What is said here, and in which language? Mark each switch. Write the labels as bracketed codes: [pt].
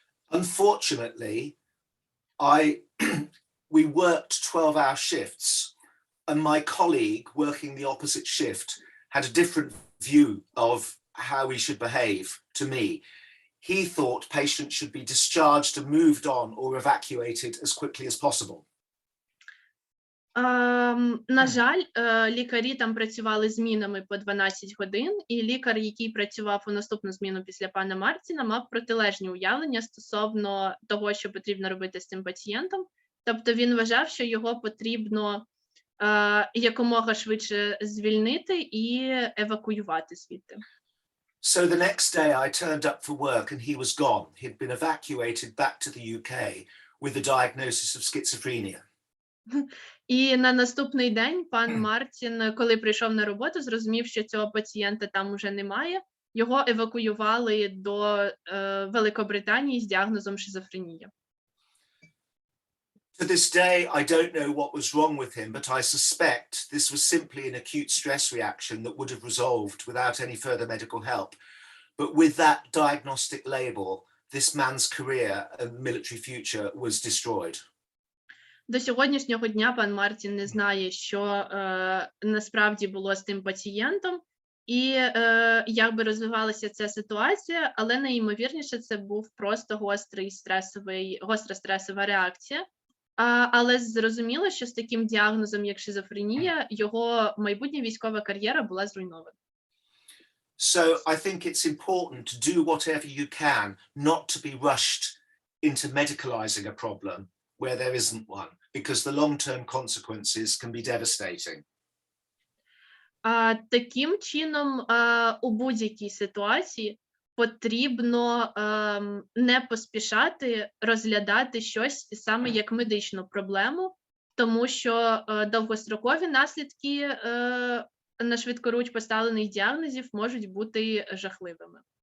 [en] Unfortunately, we worked 12-hour shifts, and my colleague working the opposite shift had a different view of how we should behave to me. He thought patients should be discharged and moved on or evacuated as quickly as possible. [uk] На жаль, лікарі там працювали змінами по 12 годин, і лікар, який працював у наступну зміну після пана Мартіна, мав протилежні уявлення стосовно того, що потрібно робити з цим пацієнтом. Тобто він вважав, що його потрібно якомога швидше звільнити і евакуювати звідти. [en] So the next day I turned up for work and he was gone. He'd been evacuated back to the UK with a diagnosis of schizophrenia. [uk] І на наступний день пан Мартін, коли прийшов на роботу, зрозумів, що цього пацієнта там уже немає. Його евакуювали до Великобританії з діагнозом шизофренія. [en] To this day, I don't know what was wrong with him, but I suspect this was simply an acute stress reaction that would have resolved without any further medical help. But with that diagnostic label, this man's career and military future was destroyed. [uk] До сьогоднішнього дня пан Мартін не знає, що насправді було з тим пацієнтом, і як би розвивалася ця ситуація, але найімовірніше це був просто гостра стресова реакція. Але зрозуміло, що з таким діагнозом, як шизофренія, його майбутня військова кар'єра була зруйнована. [en] So I think it's important to do whatever you can not to be rushed into medicalizing a problem where there isn't one, because the long-term consequences can be devastating. [uk] Таким чином, у будь-якій ситуації потрібно не поспішати розглядати щось саме як медичну проблему, тому що довгострокові наслідки на швидкоруч поставлених діагнозів можуть бути жахливими.